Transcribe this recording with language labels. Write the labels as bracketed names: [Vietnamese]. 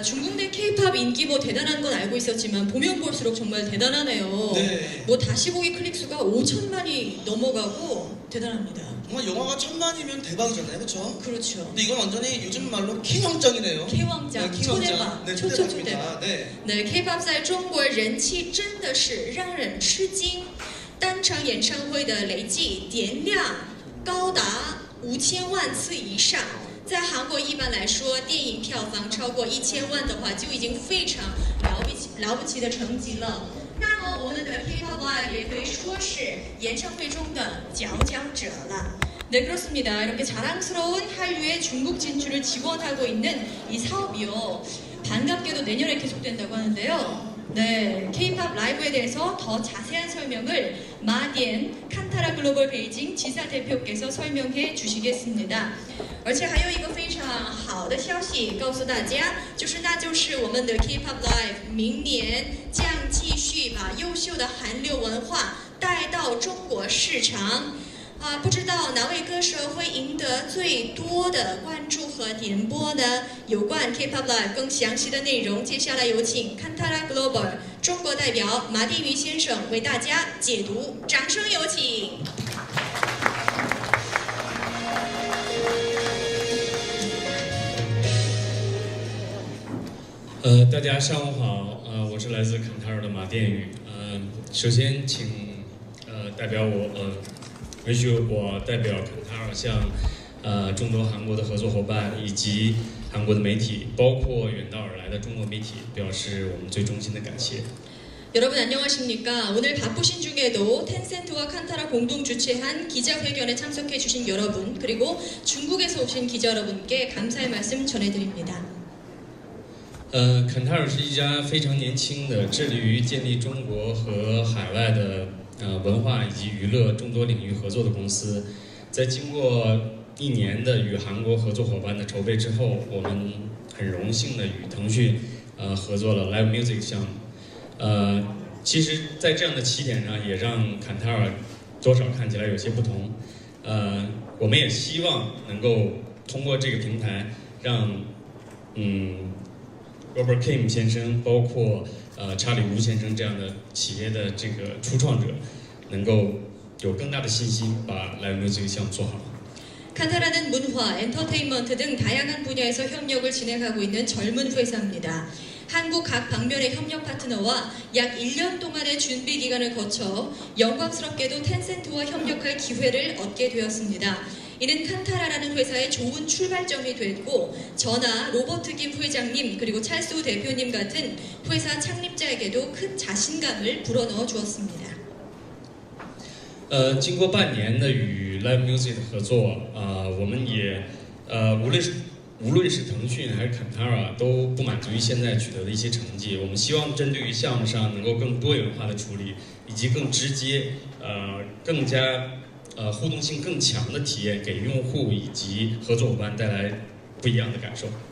[Korean] 중국 내 K-팝 인기 뭐 대단한 건 알고 있었지만 보면 볼수록 정말 대단하네요. 네. 뭐 다시 보기 클릭 수가 5천만이 넘어가고 대단합니다. 정말 영화가 1000만이면 대박이잖아요, 그렇죠? 그렇죠. 근데 이건 완전히 요즘 말로 킹왕짱이네요. K-왕짱, 네, 킹왕짱. 초대박, 네, 초초초대박. 초대박입니다. 네. [Chinese] 네, K-pop 在中国人气真的是让人吃惊，单场演唱会的累计点量高达5000万次以上。在韩国一般来说，电影票房超过1000万的话，就已经非常了不起的成绩了。那么我们的 K-pop Live 也可以说是演唱会中的佼佼者了。 [Korean] 네, 그렇습니다. 이렇게 자랑스러운 한류의 중국 진출을 지원하고 있는 이 사업이요. 반갑게도 내년에 계속된다고 하는데요. 네, K-pop 라이브에 대해서 더 자세한 설명을 마디엔 칸타라 글로벌 베이징 지사 대표께서 설명해 주시겠습니다. [Chinese] 而且还有一个非常好的消息告诉大家，那就是我们的 K-pop Live 明年将继续把优秀的韩流文化带到中国市场。不知道哪位歌手会赢得最多的关注和点播呢？有关 K-pop Live 更详细的内容，接下来有请 Kantara Global 中国代表马定宇先生为大家解读，掌声有请。大家上午好，我是来自坎塔尔的马殿宇。首先请代表我允许我代表坎塔尔向众多韩国的合作伙伴以及韩国的媒体，包括远道而来的中国媒体，表示我们最衷心的感谢。 [Korean] 여러분 안녕하십니까? 오늘 바쁘신 중에도 텐센트와 칸타라 공동 주최한 기자회견에 참석해 주신 여러분, 그리고 중국에서 오신 기자 여러분께 감사의 말씀 전해드립니다. [Chinese] 坎塔尔是一家非常年轻的，致力于建立中国和海外的文化以及娱乐众多领域合作的公司。在经过1年的与韩国合作伙伴的筹备之后，我们很荣幸的与腾讯合作了 Live Music 项目。其实，在这样的起点上，也让坎塔尔多少看起来有些不同。我们也希望能够通过这个平台，让Robert Kim 先生，包括查理吴先生这样的企业的这个初创者，能够有更大的信心把 Live Music 项目做好。 [Korean] 칸타라는 문화, 엔터테인먼트 등 다양한 분야에서 협력을 진행하고 있는 젊은 회사입니다. 한국 각 방면의 협력 파트너와 약 1년 동안의 준비 기간을 거쳐 영광스럽게도 텐센트와 협력할 기회를 얻게 되었습니다. 이는 칸타라라는 회사의 좋은 출발점이 됐고 저나 로버트 김 회장님 그리고 찰수 대표님 같은 회사 창립자에게도 큰 자신감을 불어넣어 주었습니다. [Chinese] 经过半年的与 Live Music 的合作，我们也无论是腾讯还是 Kantara 都不满足于现在取得的一些成绩。我们希望针对于项目上能够更多元化的处理，以及更直接、更加互动性更强的体验，给用户以及合作伙伴带来不一样的感受。